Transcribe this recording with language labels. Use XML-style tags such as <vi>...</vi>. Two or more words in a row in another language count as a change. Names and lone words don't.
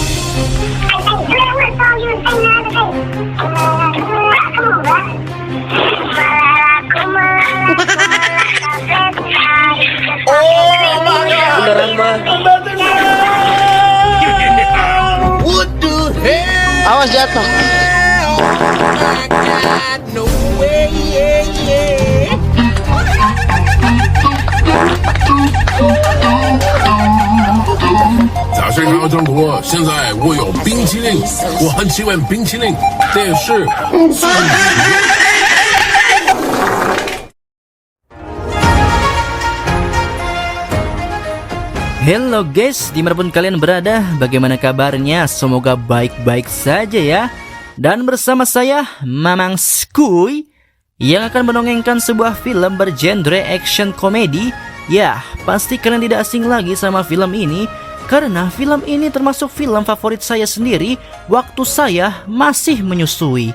<id>Beneran mah. Awas jatuh.</id> <zh>早睡好中国，现在我有冰淇淋，我很喜欢冰淇淋，但是。</zh> <en>Hello guys,</en> <id>dimanapun kalian berada, bagaimana kabarnya? Semoga baik-baik saja ya. Dan bersama saya, Mamang Skuy, yang akan mendongengkan sebuah film bergenre action komedi. Ya, pasti kalian tidak asing lagi sama film ini, karena film ini termasuk film favorit saya sendiri waktu saya masih menyusui.</id>